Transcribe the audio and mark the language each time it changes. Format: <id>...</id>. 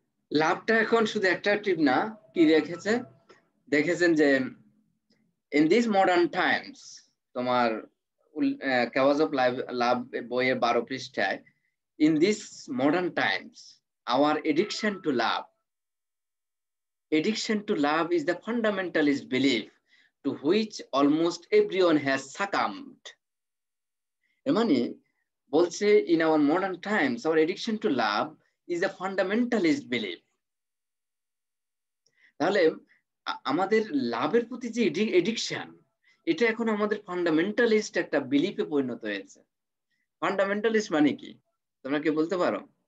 <bn>লাভটা এখন শুধু অ্যাট্রাকটিভ না, কি দেখেছে, দেখেছেন যে</bn> <en>in this modern times,</en> <bn>তোমার কেওয়াজ অফ লাভ বইয়ের 12 পৃষ্ঠায়,</bn> <en>In this modern times our addiction to love, addiction to love is the fundamentalist belief to which almost everyone has succumbed.</en> <bn>এর মানে বলছে</bn> <en>in our modern times our addiction to love is a fundamentalist belief.</en> <bn>তাহলে আমাদের লাভের প্রতি যে addiction, এটা এখন আমাদের ফান্ডামেন্টালিস্ট একটা বিলিফে পরিণত হয়েছে। ফান্ডামেন্টালিস্ট মানে কি তোমরা কি বলতে পারো?</bn>